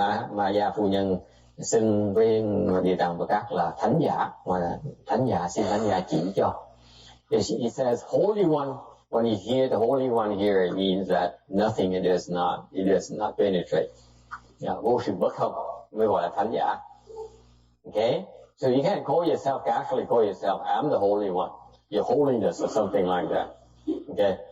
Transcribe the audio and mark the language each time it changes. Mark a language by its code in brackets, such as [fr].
[vi] Maya phu nhân xưng với Địa Tạng Bồ Tát là thánh giả, mà thánh giả xin thánh giả chỉ cho. [en] It says Holy One. When you hear the Holy One here, it means that nothing it does not penetrate. [vi] Vô sự bất không mới gọi là thánh giả. [en] Okay? So you can't call yourself, casually call yourself, I'm the Holy One. Your holiness or something like that. Okay?